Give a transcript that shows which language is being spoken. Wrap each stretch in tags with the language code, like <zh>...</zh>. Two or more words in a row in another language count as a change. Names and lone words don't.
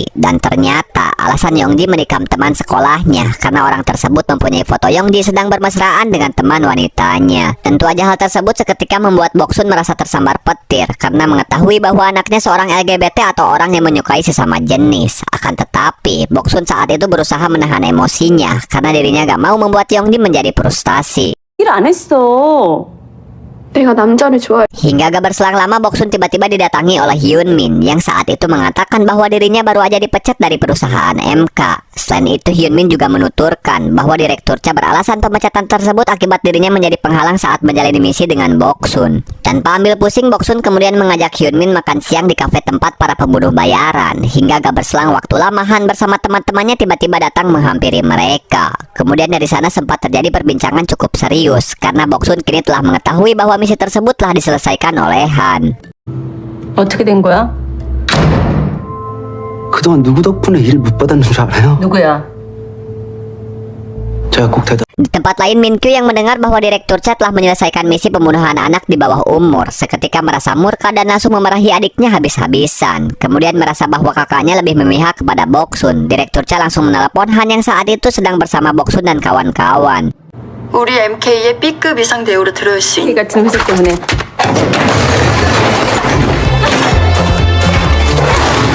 <id>Dan ternyata alasan Yongji menikam teman sekolahnya karena orang tersebut mempunyai foto Yongji sedang bermesraan dengan teman wanitanya. Tentu aja hal tersebut seketika membuat Boksun merasa tersambar petir karena mengetahui bahwa anaknya seorang LGBT atau orang yang menyukai sesama jenis. Akan tetapi Boksun saat itu berusaha menahan emosinya karena dirinya gak mau membuat Yongji menjadi frustasi.</id> <ko>일 안 했어. 내가 남자를 좋아해.</ko> <id>Hingga gak berselang lama Boksun tiba-tiba didatangi oleh Hyunmin yang saat itu mengatakan bahwa dirinya baru aja dipecat dari perusahaan MK. Selain itu Hyunmin juga menuturkan bahwa Direktur Cha beralasan pemecatan tersebut akibat dirinya menjadi penghalang saat menjalani misi dengan Boksun. Tanpa ambil pusing, Boksun kemudian mengajak Hyunmin makan siang di kafe tempat para pembunuh bayaran. Hingga gak berselang waktu lama Han bersama teman-temannya tiba-tiba datang menghampiri mereka. Kemudian dari sana sempat terjadi perbincangan cukup serius karena Boksun kini telah mengetahui bahwa misi tersebut telah diselesaikan oleh Han.</id> <ko>어떻게 된 거야? 그동안 누구 덕분에 일 못 받았는 줄 알아요? 누구야? 제가 꼭 대답...</ko> <id>Di tempat lain, Minkyu yang mendengar bahwa Direktur Cha telah menyelesaikan misi pembunuhan anak di bawah umur seketika merasa murka dan langsung memarahi adiknya habis-habisan. Kemudian merasa bahwa kakaknya lebih memihak kepada Boksun. Direktur Cha langsung menelepon Han yang saat itu sedang bersama Boksun dan kawan-kawan.</id> <ko>우리 MK의 B급 이상 대우를 들어올 수 있는 같은 회사 때문에</ko>